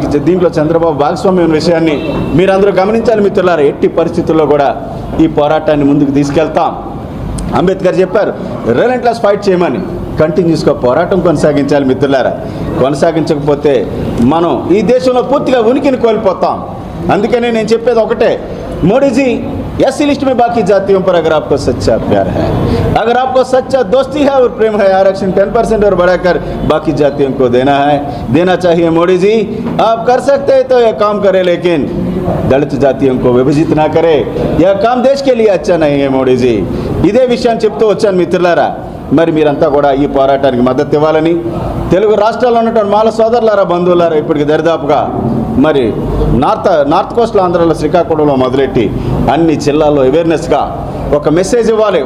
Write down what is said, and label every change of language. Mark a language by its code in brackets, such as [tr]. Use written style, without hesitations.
[te] దీంట్లో చంద్రబాబు భాగస్వామ్యం ఉన్న విషయాన్ని మీరందరూ గమనించాలి మిత్రులారా. ఎట్టి పరిస్థితుల్లో కూడా ఈ పోరాటాన్ని ముందుకు తీసుకెళ్తాం. అంబేద్కర్ చెప్పారు, [en] relentless fight [te] చేయమని. కంటిన్యూస్గా పోరాటం కొనసాగించాలి మిత్రులారా. కొనసాగించకపోతే మనం ఈ దేశంలో పూర్తిగా ఉనికిని కోల్పోతాం. అందుకనే నేను చెప్పేది ఒకటే, మోడీజీ [hi] एससी लिस्ट में बाकी जातियों पर अगर आपको सच्चा प्यार है, अगर आपको सच्चा दोस्ती है और प्रेम है, आरक्षण 10% और बढ़ाकर बाकी जातियों को देना चाहिए. मोदी जी आप कर सकते हैं तो यह काम करें, लेकिन दलित जातियों को विभाजित ना करे. यह काम देश के लिए अच्छा नहीं है. [te] మోడీ జీ ఇదే విషయాన్ని చెప్తూ వచ్చాను మిత్రులారా. మరి మీరంతా కూడా ఈ పోరాటానికి మద్దతు ఇవ్వాలని తెలుగు రాష్ట్రాల్లో ఉన్నటువంటి మాల సోదరులారా, బంధువులారా, ఇప్పటికి దరిదాపుగా మరి నార్త్ కోస్ట్లో ఆంధ్రాలో శ్రీకాకుళంలో మొదలెట్టి అన్ని జిల్లాల్లో అవేర్నెస్గా ఒక మెసేజ్ ఇవ్వాలి.